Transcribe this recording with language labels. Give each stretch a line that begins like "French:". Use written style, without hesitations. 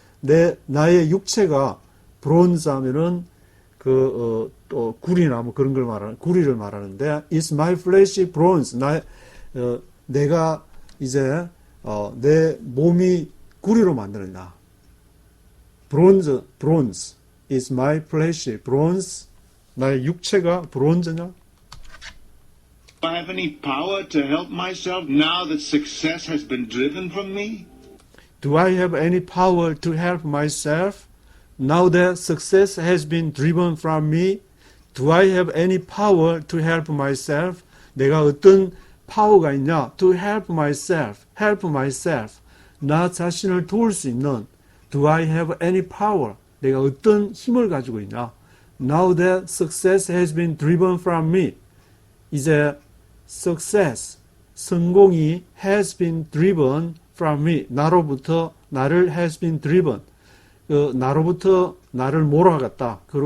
Korean: 나의 육체가 bronze 하면은 또 구리나 뭐 그런 걸 구리를 말하는데
English: is my flesh bronze?
Korean: 내가 이제 내 몸이 구리로 만드느냐?
English: bronze is my flesh bronze?
Korean: 나의 육체가 bronze냐?
English: Do I have any power to help myself now that success has been driven from me? Do I have any power to help myself? Now that success has been driven from me, do I have any power to help myself?
Korean: 내가 어떤 파워가 있냐?
English: To help myself,
Korean: 나 자신을 도울 수 있는.
English: Do I have any power?
Korean: 내가 어떤 힘을 가지고 있냐?
English: Now that success has been driven from me, 이제 success, 성공이 has been driven from me, 나로부터 나를 has been driven,
Korean: 나로부터 나를 몰아갔다.